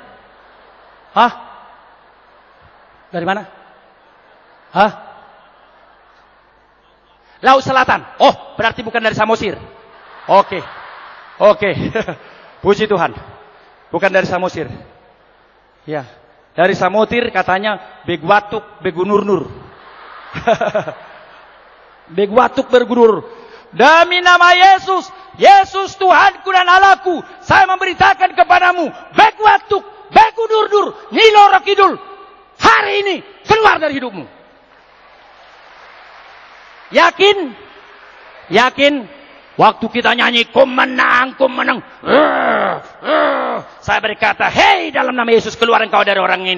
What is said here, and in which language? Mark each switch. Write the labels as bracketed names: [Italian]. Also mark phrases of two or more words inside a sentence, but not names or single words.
[Indonesian] Hah? Dari mana? Hah? Laut Selatan. Oh, berarti bukan dari Samosir. Oke. Puji Tuhan. Bukan dari Samosir. Ya. Dari Samosir katanya begu watuk, begu nur-nur. Begu watuk bergurur. Demi nama Yesus, Yesus Tuhanku dan Allahku, saya memberitakan kepadamu, begu watuk, begu nur-nur, Nyi Loro Kidul, hari ini keluar dari hidupmu. Yakin? Waktu kita nyanyi, ku menang. Saya berkata, hei dalam nama Yesus keluar engkau dari orang ini.